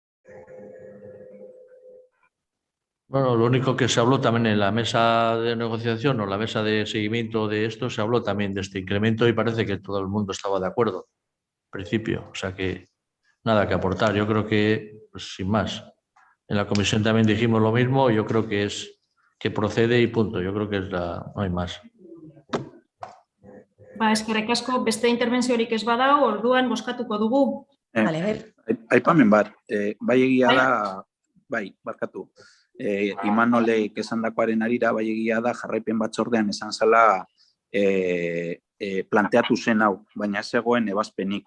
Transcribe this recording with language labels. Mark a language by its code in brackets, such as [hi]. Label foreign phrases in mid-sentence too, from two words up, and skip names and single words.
[es] Bueno, lo único que se habló también en la mesa de negociación o la mesa de seguimiento de esto, se habló también de este incremento y parece que todo el mundo estaba de acuerdo, en principio. O sea que nada que aportar. Yo creo que, pues, sin más. En la comisión también dijimos lo mismo. Yo creo que que procede y punto. Yo creo que no hay más. [eu] Eskerrik asko, beste interbentziorik ez badago, orduan bozkatuko dugu. [es] Vale, a ver. [eu] Aipamen bat, bai egia da, bai, barkatu. Imanolek esandakoaren arira, bai egia da, jarraipen batzordean esan zela planteatu zen hau, baina ez zegoen ebazpenik.